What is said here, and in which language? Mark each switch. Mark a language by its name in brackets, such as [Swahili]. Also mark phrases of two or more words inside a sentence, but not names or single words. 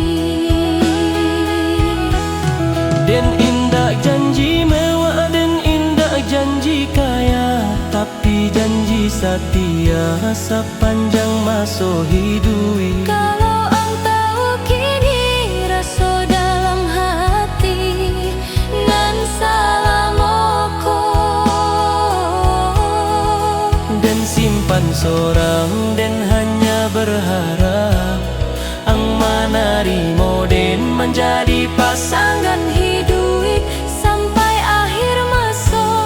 [Indonesian] Dan indah janji mewah dan indah janji kaya, tapi janji setia sepanjang masa hidup. [Minangkabau] Kalau ang tahu kini rasa dalam hati nan salamoko, [Indonesian] Dan simpan seorang dan hanya berharap ang menerima dan menjadi pasangan hidup sampai akhir masa.